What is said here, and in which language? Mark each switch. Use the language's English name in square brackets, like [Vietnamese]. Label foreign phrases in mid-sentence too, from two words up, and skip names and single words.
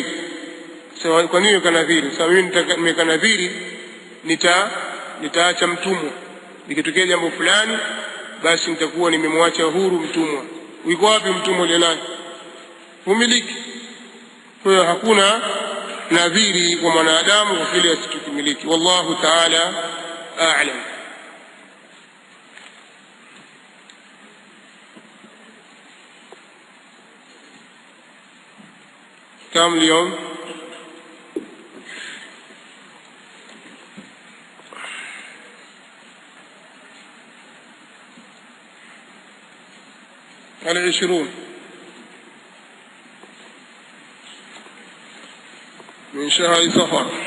[Swahili] Sawa, kwa nini ukanadhiri? Sawa, mimi nimekanadhiri nitaacha mtumwa, nikitokea jambo fulani basi nitakuwa nimemwacha huru mtumwa. Uko wapi mtumwa yule nani? Umiliki. Kwa hiyo hakuna nadhiri kwa mwanadamu kwa kile asichokimiliki. [Arabic] والله تعالى أعلم. كم اليوم؟ على 20 من شهر صفر.